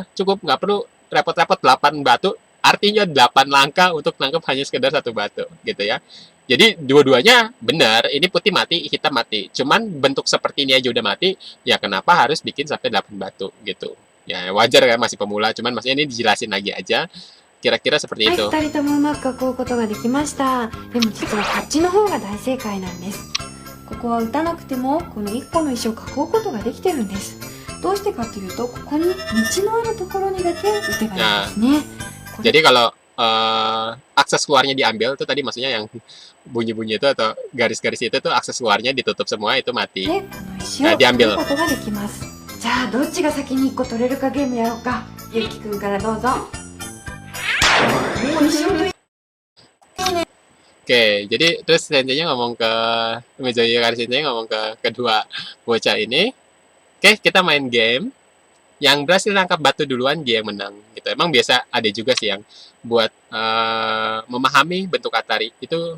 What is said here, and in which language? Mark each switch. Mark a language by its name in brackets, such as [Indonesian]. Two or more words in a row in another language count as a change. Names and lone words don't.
[Indonesian] Cukup, nggak perlu repot-repot 8 batu. Artinya 8 langkah untuk nangkap hanya sekedar satu batu, gitu ya. Jadi dua-duanya benar, ini putih mati, hitam mati. Cuman bentuk seperti ini aja udah mati, ya kenapa harus bikin sampai 8 batu gitu. Ya wajar kan, masih pemula, cuman maksudnya ini dijelasin lagi aja. Kira-kira seperti [Japanese] はい、 [Indonesian] itu. [Japanese] 2人ともうまく囲うことができました。でも実はこっちの方が大正解なんです。ここは打たなくてもこの1個の石を囲うことができてるんです。どうしてかというと、ここに道のあるところにだけ打てばいいんですね。 [Indonesian] Jadi kalau akses keluarnya diambil tuh tadi maksudnya yang bunyi-bunyi itu atau garis-garis itu tuh akses keluarnya ditutup semua itu mati. [Japanese] で、この石を取ることができます。じゃあどっちが先に1個取れるかゲームやろうか。ゆうきくんからどうぞ。もう石を取り [Indonesian] Oke, jadi terus senseinya ngomong ke Umezawa Yukari sensei ngomong ke kedua bocah ini. Oke, kita main game. Yang berhasil nangkap batu duluan dia yang menang gitu. Emang biasa ada juga sih yang buat memahami bentuk Atari itu.